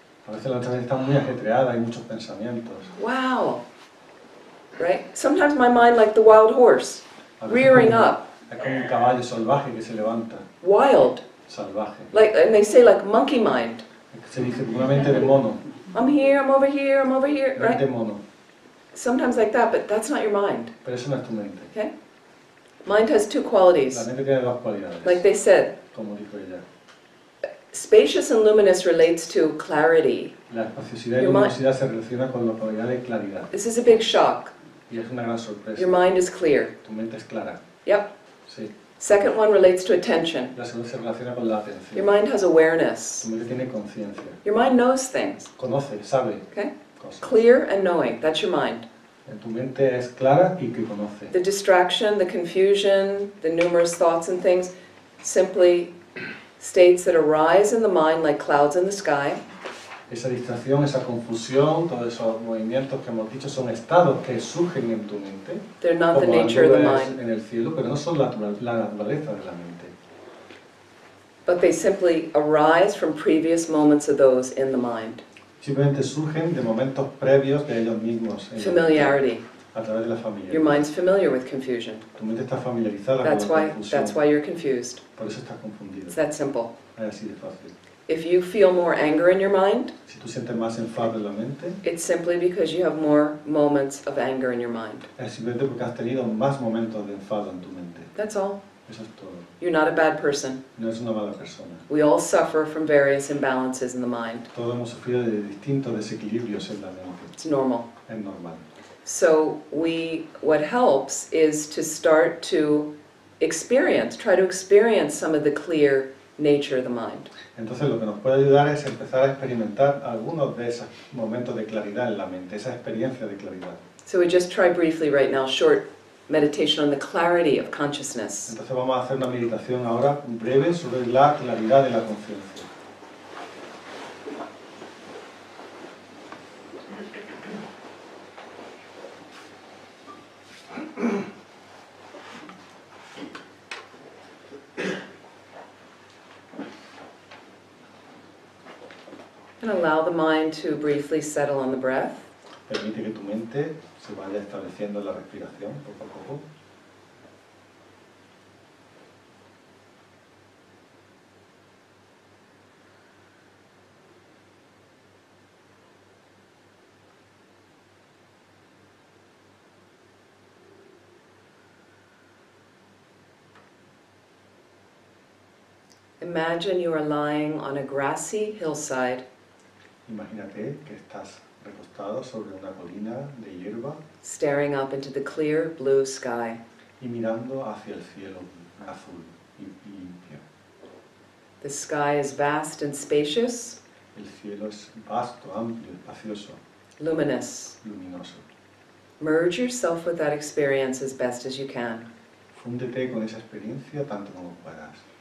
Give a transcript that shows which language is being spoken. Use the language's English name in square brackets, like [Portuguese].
[Spanish] A veces la mente está muy ajetreada, hay muchos pensamientos. [English] Wow. Right? Sometimes my mind like the wild horse, [Spanish] A veces [English] rearing [Spanish] como- [English] up, [Spanish] Es como un caballo salvaje que se levanta, [English] wild. [Spanish] salvaje. [English] Like, and they say like monkey mind. [Spanish] Se dice como una mente de mono, [English] I'm here, I'm over here, I'm over here, [Spanish] mente [English] right? [Spanish] mono. [English] Sometimes like that, but that's not your mind. [Spanish] Pero eso no es tu mente. [English] Okay? Mind has two [Spanish] La [English] qualities. [Spanish] mente tiene dos cualidades, [English] Like they said, [Spanish] como dijo ella. [English] spacious and luminous relates to clarity. [Spanish] La espaciosidad y [English] Your [Spanish] luminosidad se relaciona con la cualidad de claridad. [English] This is a big shock. [Spanish] Y es una gran sorpresa. [English] Your mind is clear. [Spanish] Tu mente es clara. [English] Yep. [Spanish] Sí. [English] Second one relates to attention. [Spanish] La segunda se relaciona con la [English] Your [Spanish] atención. [English] mind has awareness. [Spanish] Tu mente tiene conciencia. [English] Your mind knows things. [Spanish] Conoce, sabe [English] Okay? [Spanish] cosas. [English] Clear and knowing. That's your mind. [Spanish] En tu mente es clara y que conoce. [English] The distraction, the confusion, the numerous thoughts and things simply states that arise in the mind like clouds in the sky. [Spanish] Esa distracción, esa confusión, todos esos movimientos que hemos dicho son estados que surgen en tu mente, [English] They're not the [Spanish] como las [English] nature of the [Spanish] nubes [English] mind, [Spanish] en el cielo, pero no son la naturaleza de la mente. [English] but they simply arise from previous moments of those in the mind. [Spanish] Simplemente surgen de momentos previos de ellos mismos, en la mente, [English] Familiarity. [Spanish] a través de la familia. [English] Your mind's familiar with confusion. [Spanish] Tu mente está familiarizada [English] That's [Spanish] con la [English] why, [Spanish] confusión, [English] that's why you're confused. [Spanish] por eso estás confundido. [English] It's that simple. [Spanish] Es así de fácil. [English] If you feel more anger in your mind, [Spanish] Si tú sientes más enfado en la mente, [English] it's simply because you have more moments of anger in your mind. [Spanish] es simplemente porque has tenido más momentos de enfado en tu mente. [English] That's all. [Spanish] Eso es todo. [English] You're not a bad person. [Spanish] No es una mala persona. [English] We all suffer from various imbalances in the mind. [Spanish] Todos hemos sufrido de distintos desequilibrios en la mente. [English] It's normal. [Spanish] Es normal. [English] So what helps is to start to try to experience some of the clear nature of the mind. [Spanish] Entonces lo que nos puede ayudar es empezar a experimentar algunos de esos momentos de claridad en la mente, esa experiencia de claridad. [English] So we just try briefly right now, short meditation on the clarity of consciousness. [Spanish] Entonces vamos a hacer una meditación ahora breve sobre la claridad de la conciencia. [English] And allow the mind to briefly settle on the breath. [Spanish] Permite que tu mente se vaya estableciendo en la respiración poco a poco. [English] Imagine you are lying on a grassy hillside, [Spanish] Imagínate que estás recostado sobre una colina de hierba [English] staring up into the clear blue sky. [Spanish] y mirando hacia el cielo azul y limpio. [English] The sky is vast and spacious, [Spanish] El cielo es vasto, amplio, espacioso, [English] luminous. [Spanish] luminoso. [English] Merge yourself with that experience as best as you can. [Spanish] Fúndete con esa experiencia tanto como puedas.